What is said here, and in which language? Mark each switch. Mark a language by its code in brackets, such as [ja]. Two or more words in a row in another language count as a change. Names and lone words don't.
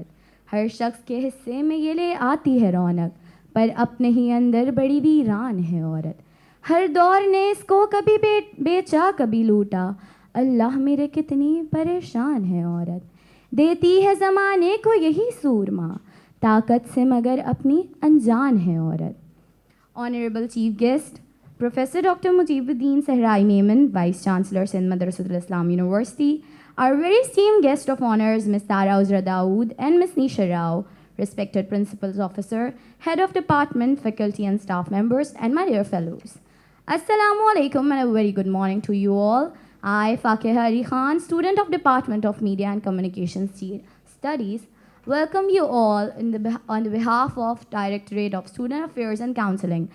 [ur] ہر شخص کے حصے میں یہ لے آتی ہے رونق، پر اپنے ہی اندر بڑی ویران ہے عورت. ہر دور نے اس کو کبھی بیچا کبھی لوٹا، اللہ میرے کتنی پریشان ہے عورت. دیتی ہے زمانے کو یہی سورما، طاقت سے مگر اپنی انجان ہے عورت. [en] Honorable Chief Guest, Professor Dr. Mujibuddin Sehrai Memon, Vice Chancellor, Sindh Madressatul Islam University. Our very esteemed guest of honors, Ms. Tara Uzra Dawood and Ms. Nisha Rao, respected Principal's Officer, Head of Department, Faculty and Staff members, and my dear fellows. [ar] السلام عليكم [en] and a very good morning to you all. I, Fakih Ali Khan, student of Department of Media and Communications Studies, welcome you all on the behalf of Directorate of Student Affairs and Counseling.